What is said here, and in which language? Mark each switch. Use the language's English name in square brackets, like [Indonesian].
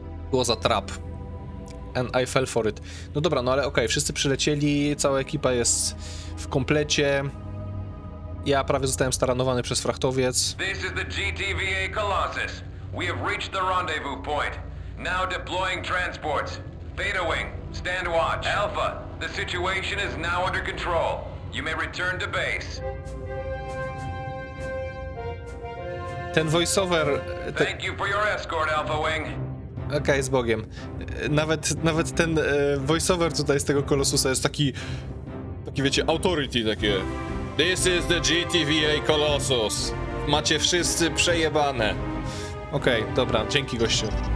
[Polish] Było za trap. [English] And I fell for it. [Polish] No dobra, no ale okej, wszyscy przylecieli, cała ekipa jest w komplecie. Ja prawie zostałem staranowany przez frachtowiec. [English] This is the GTVA Colossus. We have reached the rendezvous point. Now deploying transports. Beta Wing, stand watch. Alpha, the situation is now under control. You may return to base. [Polish] Ten voiceover... [English] Thank you for your escort, Alpha Wing. [Polish] Okej, z Bogiem. Nawet ten voiceover tutaj z tego Kolosusa jest taki wiecie, authority takie. [English] This is the GTVA Colossus. [Polish] Macie wszyscy przejebane. Okej, dobra, dzięki gościu.